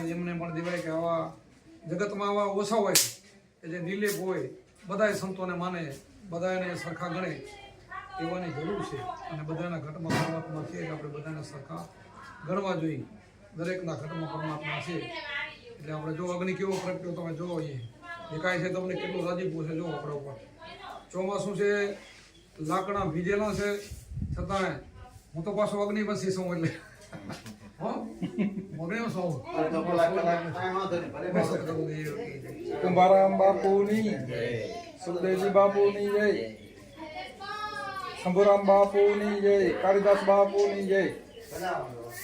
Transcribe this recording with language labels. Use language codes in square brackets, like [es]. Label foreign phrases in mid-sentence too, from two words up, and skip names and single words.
[gu] એમને પણ દેવાય કે આવા જગતમાં આવા ઓછા હોય કે જે નિર્લેપ હોય બધાય સંતોને માને બધાને સરખા ગણે એવાની જરૂર છે અને બધાના ઘટમાં પરમાત્મા છે એટલે આપણે બધાને સરખા ગણવા જોઈએ દરેકના ઘટમાં પરમાત્મા છે એટલે આપણે જો અગ્નિ કેવો પ્રગટ્યો તમે જોવો અહીંયા દેખાય છે તમને કેટલું રાજીપુર છે જો આપણા ઉપર ચોમાસું છે લાકડા ભીજેલા છે છતાંય હું તો પાછો અગ્નિ બસી છું એટલે કુંભારામ બાપુની સુખદેવજી બાપુની જય શંભુરામ બાપુની જય કાલિદાસ બાપુની જય